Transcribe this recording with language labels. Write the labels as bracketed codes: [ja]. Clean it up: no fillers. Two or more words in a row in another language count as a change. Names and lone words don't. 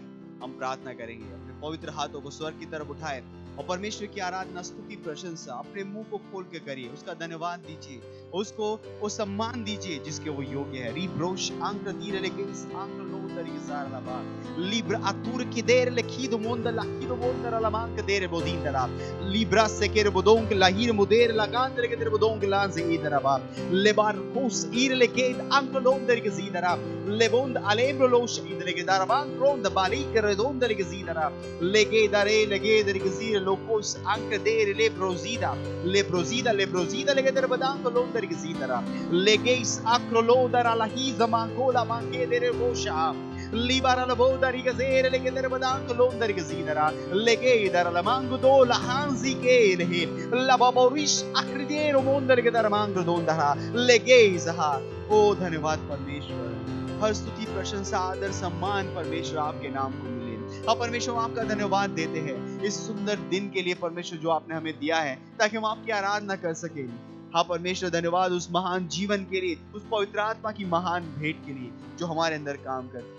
[hi] हम प्रार्थना करेंगे। अपने पवित्र हाथों को स्वर्ग की तरफ उठाएं और परमेश्वर की आराधना, स्तुति, प्रशंसा अपने मुंह को खोल के करिए। उसका धन्यवाद दीजिए, उसको वो सम्मान दीजिए जिसके वो योग्य है। रिब्रोश आंक्र दीरे लेके इस आंक्र लो तरीके सारा लबा लिब्रा अतुर की देर लेखी दो मोंद लाही दो मोंद रलमांक देर बोदीन दरा लिब्रा से केर बोदोंग लाहीर मुदेर लगान दरे के देर बोदोंग लान से इधर बा लेबार कोस ईर लेके आंक्र लो तरीके सीधरा लेबोंद अलेब्रो लोश इधर के दरबान रोंद बाली कर दोंद तरीके सीधरा लेके दरे लगे तरीके सीर लोकोस आंक्र देर लेब्रोजीदा लेब्रोजीदा लेब्रोजीदा लेके देर बदांग लोंद तरीके सीधरा लेके इस आंक्र लो दरा लाही जमान कोला मांगे देर बोशा लिबारा लबोदा रिगज़ेर लेके तेरे बदांग लोंदर गज़ीदरा लेके इधर लमांग दो लहांजी के रहे लबाबोरिश अक्रिदेर मोंदर के दरमांग दोंदरा लेके इज़हा। ओ धन्यवाद परमेश्वर, हर स्तुति, प्रशंसा, आदर, सम्मान परमेश्वर आपके नाम को मिले। हाँ परमेश्वर, हम आपका धन्यवाद देते हैं इस सुंदर दिन के लिए परमेश्वर जो आपने हमें दिया है ताकि हम आपकी आराधना कर सकें। हाँ परमेश्वर, धन्यवाद उस महान जीवन के लिए, उस पवित्र आत्मा की महान भेंट के लिए जो हमारे अंदर काम करती है।